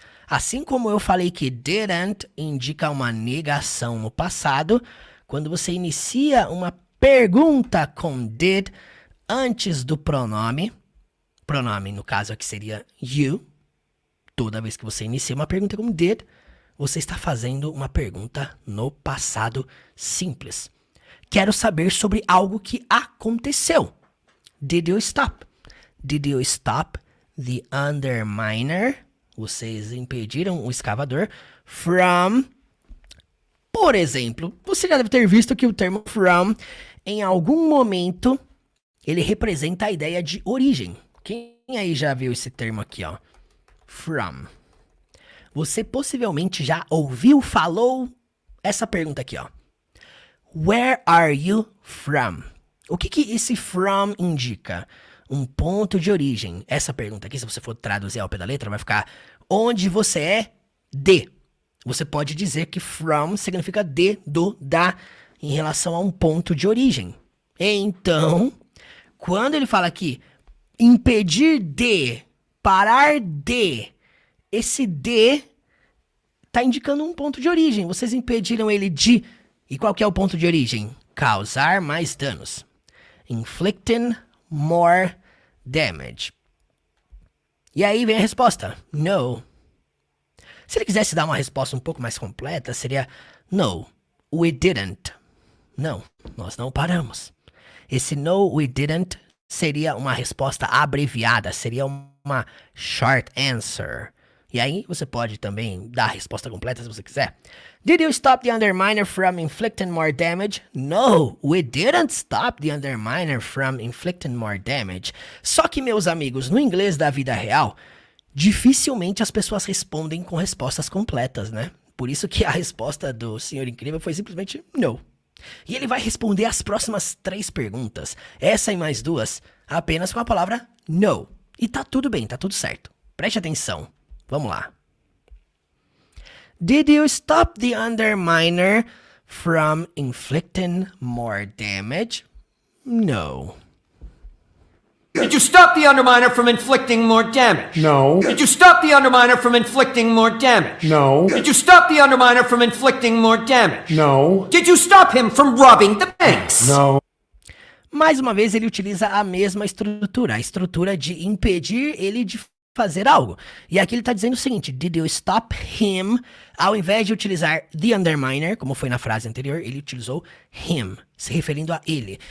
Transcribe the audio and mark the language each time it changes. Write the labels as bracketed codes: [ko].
[pt] Assim como eu falei que didn't indica uma negação no passado, quando você inicia uma pergunta com did antes do pronome no caso aqui seria you, toda vez que você inicia uma pergunta com did, você está fazendo uma pergunta no passado simples. Quero saber sobre algo que aconteceu. [en] Did you stop? Did you stop the underminer? [pt] Vocês impediram o escavador from... Por exemplo, você já deve ter visto que o termo from, em algum momento, ele representa a ideia de origem. Quem aí já viu esse termo aqui, ó? From. Você possivelmente já ouviu, falou essa pergunta aqui, ó. [en] Where are you from? [pt] O que esse from indica? Um ponto de origem. Essa pergunta aqui, se você for traduzir ao pé da letra, vai ficar onde você é de. Você pode dizer que from significa de, do, da, em relação a um ponto de origem. Então, quando ele fala aqui, impedir de, parar de, esse de está indicando um ponto de origem. Vocês impediram ele de... E qual que é o ponto de origem? Causar mais danos. [en] Inflicting more damage. [pt] E aí vem a resposta. No. Se ele quisesse dar uma resposta um pouco mais completa, seria [en] no, we didn't. [pt] Não, nós não paramos. Esse [en] no, we didn't [pt] seria uma resposta abreviada, seria uma short answer. E aí você pode também dar a resposta completa se você quiser. [en] Did you stop the underminer from inflicting more damage? No, we didn't stop the underminer from inflicting more damage. [pt] Só que, meus amigos, no inglês da vida real, dificilmente as pessoas respondem com respostas completas, né? Por isso que a resposta do Senhor Incrível foi simplesmente no. E ele vai responder as próximas 3 perguntas, essa e mais 2, apenas com a palavra no. E tá tudo bem, tá tudo certo. Preste atenção. Vamos lá. [en] Did you stop the underminer from inflicting more damage? No. Did you stop the underminer from inflicting more damage? No. Did you stop the underminer from inflicting more damage? No. Did you stop the underminer from inflicting more damage? No. Did you stop him from robbing the banks? No. [pt] Mais uma vez ele utiliza a mesma estrutura, a estrutura de impedir ele de fazer algo. E aqui ele está dizendo o seguinte, [en] did you stop him? [pt] Ao invés de utilizar the underminer, como foi na frase anterior, ele utilizou him, se referindo a ele.